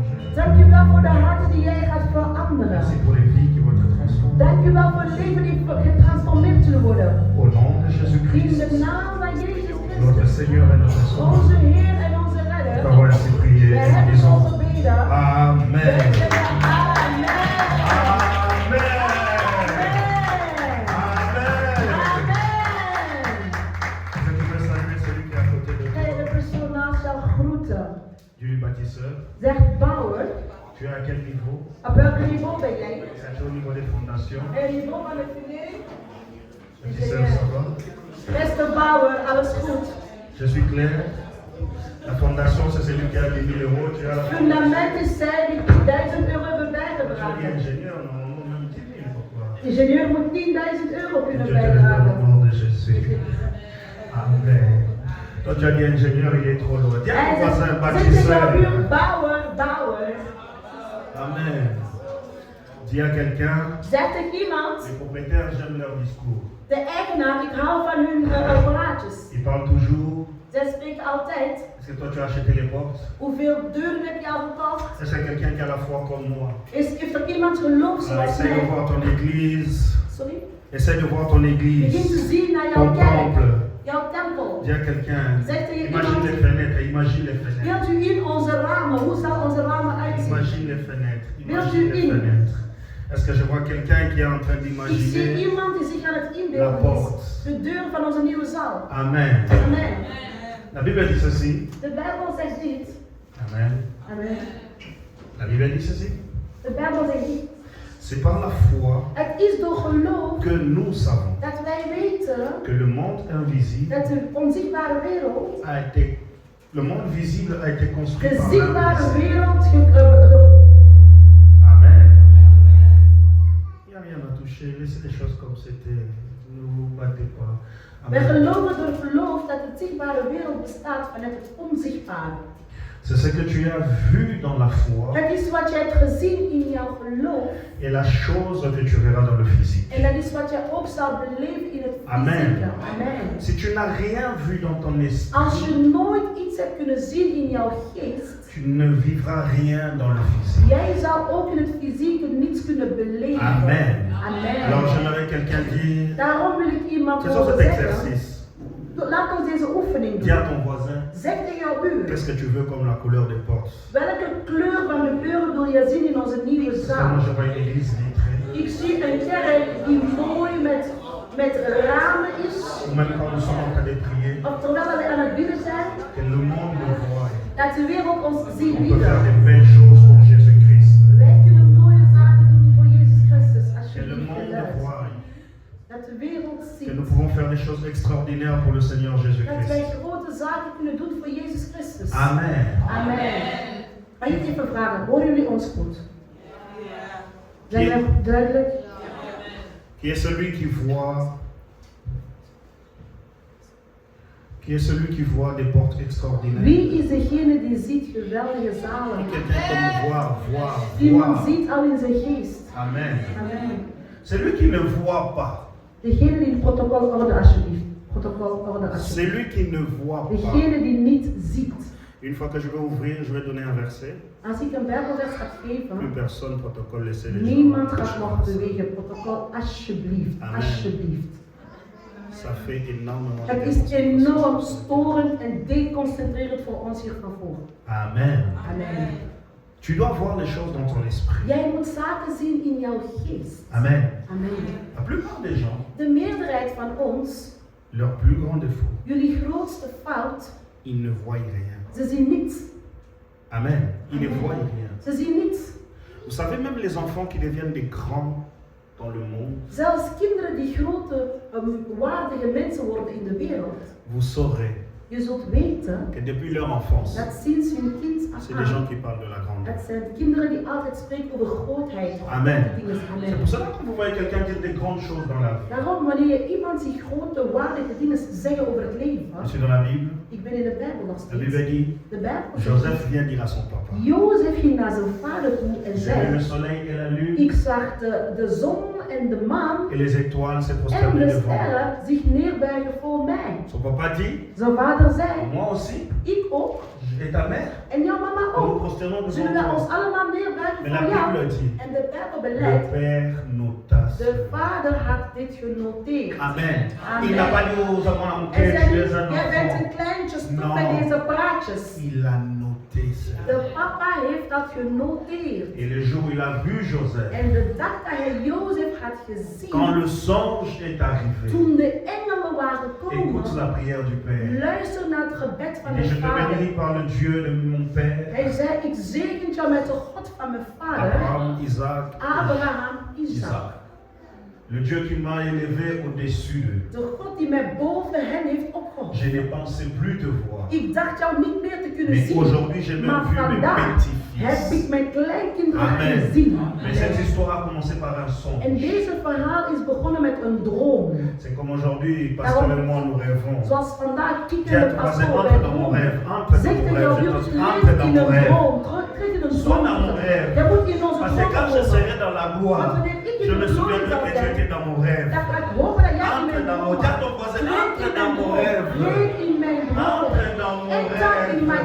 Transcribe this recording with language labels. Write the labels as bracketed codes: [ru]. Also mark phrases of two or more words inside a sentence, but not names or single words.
[nl] Dank u wel voor de harten die jij gaat veranderen. [fr] Merci pour les vies qui vont être transformées. [nl] Dank u wel voor het leven die getransformeerd zullen worden. [fr] Au nom de [nl] In [fr] Jésus-Christ, [nl] de naam van Jezus [fr] notre [nl] Christus, [fr] Seigneur et notre Sauveur. [nl] onze Heer en onze [fr] Nous [nl] Redder. [fr] avons ainsi prié [nl] We [fr] et nous [nl] hebben [fr] disons [nl] zo gebeden. [fr] Amen. [nl] We zeggen amen. [fr] Amen. [nl] Amen. [fr] Je voudrais saluer celui qui est à côté de [nl] Ga je de [fr] toi. [nl] persoon naast jou groeten. [fr] Du bâtisseur. [nl] Zeg bouwer. [fr] Tu es à quel niveau? [nl] Op welk niveau ben jij? [fr] C'est au niveau des fondations. [nl] En niveau van de fundering? [fr] Bâtisseur, ça va? [nl] Beste bouwer, alles goed. [fr] Je suis clair. La fondation, c'est celui qui a 10 000 euros. Tu as la [nl] Fundament is zij die 1000 euro hebben [fr] Tu [nl] bijgedragen. [fr] es ingénieur, normalement même 10 000. Pourquoi? [nl] Ingenieur moet 10.000 euro [fr] Je [nl] kunnen [fr] te le donne au [nl] bijdragen. [fr] nom de Jésus. Amen. Toi, tu as dit ingénieur, il est trop loin. Dis à ton voisin, [nl] Zet je [fr] bâtisseur. [nl] jouw buur bouwer, bouwer. [fr] Amen. Dis à quelqu'un, [nl] Zeg tegen iemand, [fr] les propriétaires, j'aime leur discours. [nl] de eigenaar, ik hou van hun apparaatjes. [fr] Ils parlent toujours. [nl] Zij spreken altijd, [fr] Est-ce que toi, tu as acheté les portes? [nl] hoeveel deuren heb je al gekocht? [fr] Est-ce que quelqu'un qui a la foi comme moi? [nl] Heeft er iemand geloof zoals [fr] Essaye de [nl] mij? [fr] voir ton église. [nl] Sorry? [fr] Essaye de voir ton [nl] Begin te [fr] église. [nl] zien naar [fr] Ton [nl] jouw kerk, [fr] temple. [nl] jouw tempel. [fr] Dis à quelqu'un, [nl] Zeg tegen [fr] imagine [nl] iemand, [fr] les fenêtres, imagine les fenêtres. [nl] beeld u in onze ramen, hoe zal onze ramen uitzien? [fr] Imagine les fenêtres, [nl] Beeld [fr] imagine [nl] u [fr] les [nl] in. [fr] fenêtres. Est-ce que je vois quelqu'un qui est en train [nl] Ik zie [fr] d'imaginer? [nl] iemand die zich aan het [fr] La [nl] inbeelden [fr] porte. [nl] is. De deur van onze nieuwe zaal. [fr] Amen. [nl] Amen. [fr] La Bible dit ceci. [nl] De Bijbel zegt dit. [fr] Amen. [nl] Amen. [fr] La Bible dit ceci. [nl] De Bijbel zegt dit. [fr] C'est par la foi [nl] Het is door geloof [fr] que nous savons [nl] dat wij weten [fr] que le monde invisible [nl] dat de onzichtbare wereld, [fr] a été, le monde visible a été construit [nl] de [fr] par [nl] zichtbare [fr] l'invisible. [nl] wereld, [fr] Amen. Il n'y a rien à toucher, laissez les choses comme c'était. Ne vous battez pas. [nl] wij [fr] Amen. [nl] geloven door geloof dat de zichtbare wereld bestaat vanuit het onzichtbare. [fr] C'est ce que tu as vu dans la foi [nl] Dat is wat je hebt gezien in jouw geloof [fr] et la chose que tu verras dans le physique. [nl] en dat is wat je ook zal beleven in het [fr] Amen. [nl] fysieke. Amen. [fr] Si tu n'as rien vu dans ton [nl] Als je [fr] esprit, [nl] nooit iets hebt kunnen zien in jouw geest, [fr] tu ne vivras rien dans le physique. [nl] jij zal ook in het fysieke niets kunnen beleven. [fr] Amen. [nl] Amen. [fr] Alors j'aimerais quelqu'un dire, [nl] Daarom wil ik iemand [fr] faisons [nl] horen [fr] cet [nl] zeggen, [fr] exercice. [nl] laat ons deze oefening [fr] Dis à [nl] doen. [fr] ton voisin, [nl] Zeg tegen jouw buur, [fr] qu'est-ce que tu veux comme la couleur des portes? [nl] welke kleur van de deuren wil je zien in onze nieuwe [fr] Moi [nl] zaal? [fr] je vois une église vitrée. [nl] Ik zie een kerk die mooi met ramen is, [fr] Ou même quand nous sommes en train de prier, [nl] of terwijl we aan het bidden zijn, [fr] que le monde le voit. [nl] dat de wereld ons ziet [fr] On peut faire [nl] bidden. [fr] des belles choses pour Jésus-Christ. [nl] Wij kunnen mooie zaken doen voor Jezus Christus, [fr] Que le [nl] alsjeblieft. [fr] monde le [nl] geluid. [fr] voit. [nl] Dat de wereld [fr] Que [nl] ziet [fr] nous pouvons faire des choses extraordinaires pour le Seigneur [nl] dat wij [fr] Jésus-Christ. [nl] grote zaken kunnen doen voor Jezus Christus. [fr] Amen. [nl] Amen. Mag ik even vragen, horen jullie ons goed? Zijn we duidelijk? [fr] Qui est celui qui voit des portes extraordinaires? [nl] Wie is degene die ziet geweldige zalen? [fr] Quelqu'un comme voir. [nl] Iemand ziet al in zijn geest. [fr] Amen. [nl] Amen. [fr] Celui qui ne voit pas. [nl] Degene die het protocol orde alsjeblieft. Protocol orde alsjeblieft. [fr] Celui qui ne voit pas. [nl] Degene die niet ziet. [fr] Une fois que je vais ouvrir, je vais donner un verset. [nl] Als ik een bijbelvers ga [fr] Plus [nl] geven, [fr] personne protocole, laissez les gens. [nl] niemand gaat nog bewegen. Protocol alsjeblieft. Amen. Alsjeblieft. [fr] Ça fait énormément de [nl] Het is [fr] déconcentré. [nl] enorm storend en deconcentrerend voor ons hier van voor. [fr] Amen. [nl] Amen. [fr] Tu dois voir les choses dans ton esprit. [nl] Jij moet zaken zien in jouw geest. [fr] Amen. [nl] Amen. [fr] La plupart des gens, [nl] De meerderheid van ons, [fr] leur plus grand défaut, [nl] jullie grootste fout, [fr] ils ne voient rien. [nl] ze zien niets. [fr] Amen. Ils ne voient rien. [nl] Ze zien niets. [fr] Vous savez, même les enfants qui deviennent des grands dans le monde, [nl] Zelfs kinderen die grote, waardige mensen worden in de wereld. [fr] vous saurez [nl] Je zult weten [fr] que depuis leur enfance, [nl] dat sinds hun kind af [fr] c'est des gens [nl] aan, [fr] qui parlent de la grandeur. [nl] het zijn kinderen die altijd spreken over grootheid. over [fr] Amen. [nl] grote dingen. [fr] C'est [nl] Amen. [fr] pour cela que vous voyez quelqu'un qui dit des grandes choses dans la vie. [nl] Daarom, wanneer je iemand ziet grote, waardige dingen zeggen over het leven, [fr] Je suis dans la Bible. [nl] ik ben in de Bijbel nog [fr] La [nl] steeds. [fr] Bible dit, [nl] De Bijbel zegt, [fr] Joseph vient dire à son papa, [nl] Jozef ging naar zijn vader toe en [fr] j'ai vu le [nl] zei, [fr] soleil et la lune [nl] ik zag de zon en de maan [fr] et les étoiles se [nl] en [fr] prosterner [nl] de [fr] devant moi. [nl] sterren zich neerbuigen voor mij. [fr] Son papa dit, [nl] Zijn vader zei, [fr] moi aussi, [nl] ik ook, [fr] J'étais ta mère. [nl] En jouw mama [fr] Nous nous [nl] ook. [fr] prosternons devant [nl] Zullen wij ons [fr] toi. [nl] allemaal neerbuigen [fr] Mais la [nl] voor [fr] Bible [nl] jou? [fr] dit, [nl] En de Bijbel [fr] le [nl] beleidt, [fr] Père nota [nl] de [fr] cela. [nl] Vader had dit genoteerd. [fr] Amen. [nl] Amen. [fr] Il n'a pas dit aux enfants, mon [nl] En [fr] cœur, [nl] zei [fr] tu [nl] niet, [fr] es un [nl] jij bent een [fr] enfant. [nl] kleintje, stop [fr] Non. [nl] met deze praatjes. [fr] Il a noté cela. [nl] De papa heeft dat genoteerd. [fr] Et le jour où il a vu Joseph, [nl] En de dag dat hij Jozef had gezien, [fr] quand le songe est arrivé, [nl] toen de engelen waren [fr] écoute [nl] gekomen, [fr] la prière du Père. [nl] luister naar het gebed van [fr] Il dit, [nl] de [fr] je te [nl] vader. [fr] bénis par le Dieu de mon Père, [nl] Hij zei, ik zegen jou met de God van mijn vader, [fr] Abraham, Isaac, [nl] Abraham, Isaac. Isaac. [fr] Le Dieu qui m'a élevé au-dessus d'eux. [nl] De God die mij boven hen heeft opgehouden. [fr] Je ne pensais plus te voir. [nl] Ik dacht jou niet meer te kunnen [fr] Mais [nl] zien. [fr] aujourd'hui, j'ai même [nl] Maar [fr] vu mes [nl] vandaag heb [fr] petits-fils. [nl] ik mijn kleinkinderen [fr] Amen. [nl] gezien. [fr] Mais cette histoire a commencé par un [nl] En [fr] songe. [nl] deze verhaal is begonnen met een droom. [fr] C'est comme aujourd'hui, Pasteur et moi, nous rêvons. [nl] Zoals vandaag [fr] Dis [nl] Kieter [fr] à [nl] en [fr] toi, [nl] pastor [fr] entre [nl] bij [fr] dans mon [nl] droom. [fr] rêve, entre dans [nl] Zeg [fr] mon [nl] tegen jou, [fr] rêve, [nl] je [fr] entre [nl] leeft [fr] dans [nl] in [fr] mon [nl] een [fr] rêve. [nl] droom. Treed in een [fr] Sois dans mon [nl] droom. [fr] rêve. [nl] Je moet in onze [fr] Parce que [nl] droom [fr] quand je [nl] komen. [fr] serai dans la gloire, [nl] Want wanneer ik in [fr] je [nl] de [fr] me [nl] glorie [fr] souviendrai [nl] zal [fr] que tu [nl] zijn, [fr] étais dans mon rêve. [nl] dan ga ik hopen dat jij in [fr] Entre [nl] mijn [fr] dans [nl] droom [fr] mon [nl] was. [fr] rêve. Dis à ton voisin, [nl] Treed [fr] entre [nl] in [fr] dans [nl] mijn [fr] mon [nl] droom. [fr] rêve. [nl] Treed in mijn droom. [fr] Entre dans mon [en] Enter in my